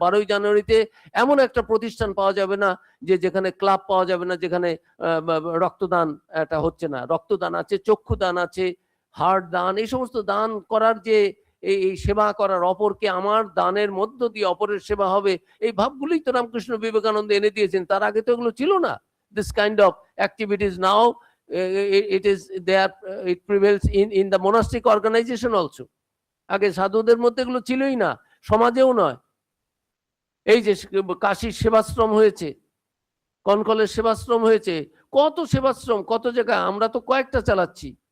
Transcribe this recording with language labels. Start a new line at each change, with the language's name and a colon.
Bangla: 12ই জানুয়ারিতে এমন একটা প্রতিষ্ঠান পাওয়া যাবে না যে যেখানে ক্লাব পাওয়া যাবে না, যেখানে রক্তদান এটা হচ্ছে না। রক্তদান আছে, চক্ষুদান আছে, হার্ট দান, এই সমস্ত দান করার যে এই সেবা করার, অপরকে আমার দানের মধ্য দিয়ে অপরের সেবা হবে, এই ভাবগুলোই তো রামকৃষ্ণ বিবেকানন্দ এনে দিয়েছেন। তার আগে তো এগুলো ছিল না।
English: This kind of activities now it is there, it prevails in the monastic organization also.
Bangla: আগে সাধুদের মধ্যে এগুলো ছিলই না, সমাজেও নয়। এই যে কাশীর সেবাশ্রম হয়েছে, কনকলের সেবাশ্রম হয়েছে, কত সেবাশ্রম কত জায়গায়, আমরা তো কয়েকটা চালাচ্ছি।